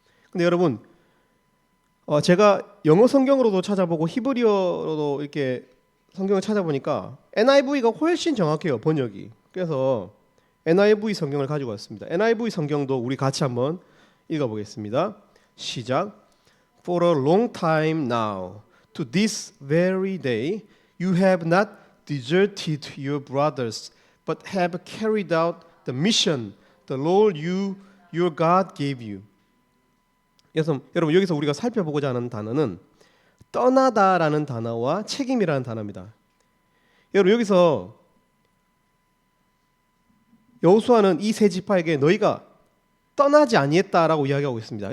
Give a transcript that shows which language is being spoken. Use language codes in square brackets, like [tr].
[ko] 근데 여러분 제가 영어 성경으로도 찾아보고 히브리어로도 이렇게 성경을 찾아보니까 NIV가 훨씬 정확해요. 번역이. 그래서 NIV 성경을 가지고 왔습니다. NIV 성경도 우리 같이 한번 읽어보겠습니다. 시작. [en] For a long time now, to this very day, you have not deserted your brothers, but have carried out the mission the Lord your God gave you. [ko] 그래서 여러분 여기서 우리가 살펴보고자 하는 단어는 떠나다라는 단어와 책임이라는 단어입니다. 여러분 여기서 여호수아는 이 세 지파에게 너희가 떠나지 아니했다라고 이야기하고 있습니다.